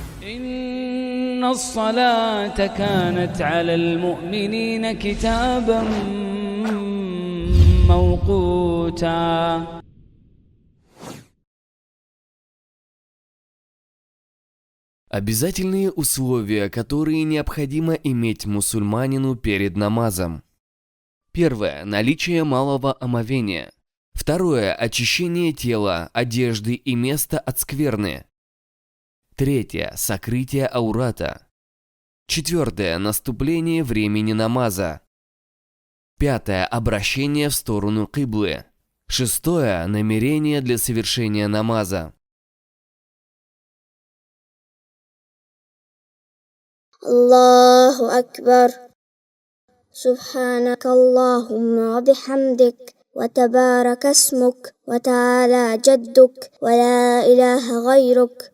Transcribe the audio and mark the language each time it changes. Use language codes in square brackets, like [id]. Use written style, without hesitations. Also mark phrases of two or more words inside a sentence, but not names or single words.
[ar] إن الصلاة كانت على المؤمنين كتابا موقوتا. [ru] Обязательные условия, которые необходимо иметь мусульманину перед намазом. Первое. Наличие малого омовения. Второе. Очищение тела, одежды и места от скверны. Третье. Сокрытие аурата. Четвертое. Наступление времени намаза. Пятое. Обращение в сторону киблы. Шестое. Намерение для совершения намаза. [ar] الله أكبر. سبحانك اللهم وبحمدك وتبارك اسمك وتعالى جدك ولا إله غيرك.